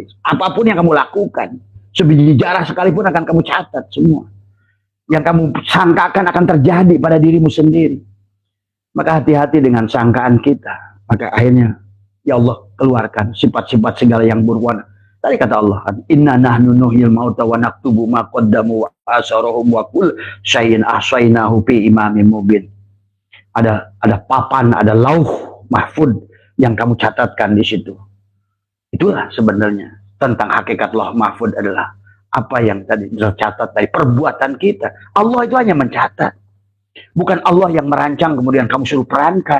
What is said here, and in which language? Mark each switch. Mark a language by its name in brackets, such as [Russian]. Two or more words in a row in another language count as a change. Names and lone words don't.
[Indonesian] Apapun yang kamu lakukan, sebiji jarah sekalipun akan kamu catat semua. Yang kamu sangkakan akan terjadi pada dirimu sendiri. Maka hati-hati dengan sangkaan kita. Maka akhirnya, [Arabic] يا الله [Indonesian] keluarkan sifat-sifat segala yang buruk. Tadi kata Allah kan, [Arabic] إنا نحن نحيي الموتى ونكتب ما قدموا وآثارهم وكل شيء أحصيناه في إمام مبين. [Indonesian] Ada papan, ada [Arabic] لوح محفوظ [Indonesian] yang kamu catatkan di situ. Itulah sebenarnya tentang hakikat [Arabic] لوح محفوظ [Indonesian] adalah apa yang tadi tercatat dari perbuatan kita. Allah itu hanya mencatat. Bukan Allah yang merancang kemudian kamu suruh perankan.